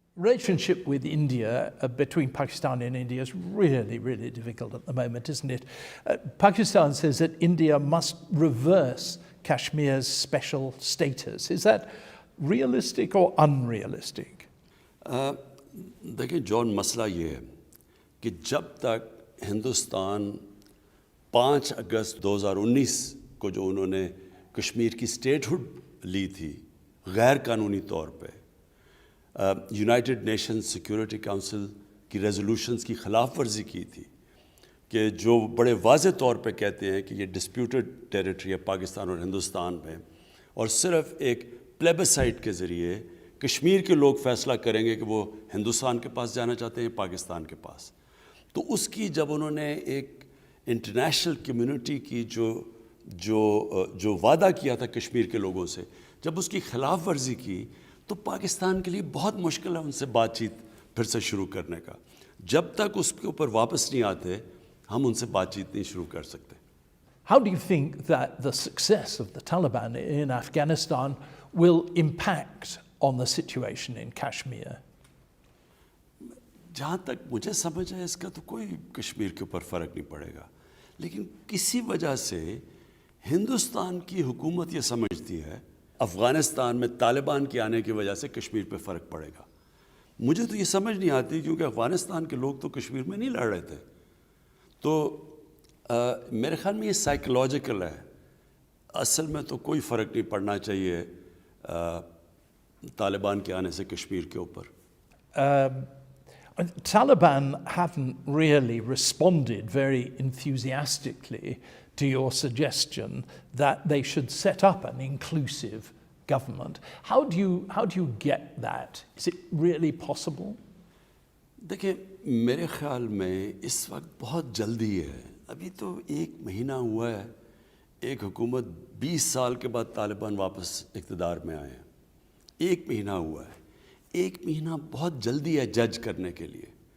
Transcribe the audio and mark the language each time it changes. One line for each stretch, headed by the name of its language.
English: Relationship with India, between Pakistan and India, is really, really difficult at the moment, isn't it? Pakistan says that India must reverse Kashmir's special status. Is that realistic or unrealistic?
Hindi: देखिए John मसला ये है कि जब तक हिंदुस्तान 5 अगस्त 2019 को जो उन्होंने कश्मीर की स्टेटहुड ली थी गैर कानूनी तौर पे, यूनाइटेड नेशंस सिक्योरिटी काउंसिल की रेजोल्यूशंस की ख़िलाफ़ वर्जी की थी कि जो बड़े वाज़े तौर पे कहते हैं कि ये डिस्प्यूटेड टेरिटरी है पाकिस्तान और हिंदुस्तान में, और सिर्फ एक प्लेबिसाइट के ज़रिए कश्मीर के लोग फ़ैसला करेंगे कि वो हिंदुस्तान के पास जाना चाहते हैं पाकिस्तान के पास। तो उसकी जब उन्होंने एक इंटरनेशनल कम्युनिटी की जो वादा किया था कश्मीर के लोगों से, जब उसकी ख़िलाफ़ वर्जी की तो पाकिस्तान के लिए बहुत मुश्किल है उनसे बातचीत फिर से शुरू करने का। जब तक उसके ऊपर वापस नहीं आते हम उनसे बातचीत नहीं शुरू कर सकते।
English: How do you think that the success of the Taliban in Afghanistan will impact on the situation in Kashmir?
Hindi: जहाँ तक मुझे समझ है इसका तो कोई कश्मीर के ऊपर फ़र्क नहीं पड़ेगा, लेकिन किसी वजह से हिंदुस्तान की हुकूमत ये समझती है अफ़गानिस्तान में तालिबान के आने की वजह से कश्मीर पे फ़र्क पड़ेगा। मुझे तो ये समझ नहीं आती क्योंकि अफ़गानिस्तान के लोग तो कश्मीर में नहीं लड़ रहे थे। तो मेरे ख्याल में ये साइकोलॉजिकल है, असल में तो कोई फ़र्क नहीं पड़ना चाहिए तालिबान के आने से कश्मीर के ऊपर।
English: Taliban haven't really responded very enthusiastically to your suggestion that they should set up an inclusive government. How do you get that? Is it really possible?
Hindi: देखिए मेरे ख्याल में इस वक्त बहुत जल्दी है, अभी तो 1 महीना हुआ है, एक हुकूमत 20 साल के बाद तालिबान वापस इक़्तिदार में आए हैं, 1 महीना हुआ है, 1 महीना बहुत जल्दी है जज करने के लिए।